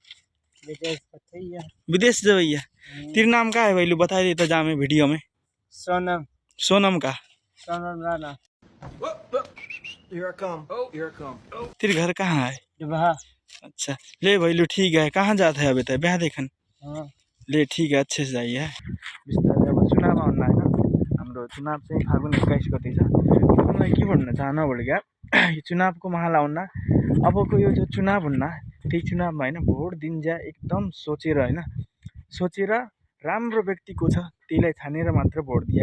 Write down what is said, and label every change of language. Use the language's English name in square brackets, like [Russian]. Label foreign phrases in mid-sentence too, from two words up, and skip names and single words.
[Hindi] विदेश जो भैया तेरा नाम का है भैलू? बता देता जामे वीडियो में। सोनम का? सोनम राणा। तेरे घर कहाँ है? अच्छा ले भैलू ठीक है। कहाँ जाता है अभी तक? ब्याह देखन? ले ठीक है, अच्छे से जाइए। [Nepali] बिस्तारै अब चुनाव आउन होइन, हाम्रो चुनाव चाहिँ फागुन 21 गते छ। मलाई के भन्न चाहनु भनेको यो चुनावको माहौल आउन, अबको यो जो चुनाव हुन्न त्यही चुनावमा होइन भोट दिन्छ एकदम सोचेर होइन, सोचेर राम्रो व्यक्ति को छ त्यसलाई छानेर मात्र भोट दिया।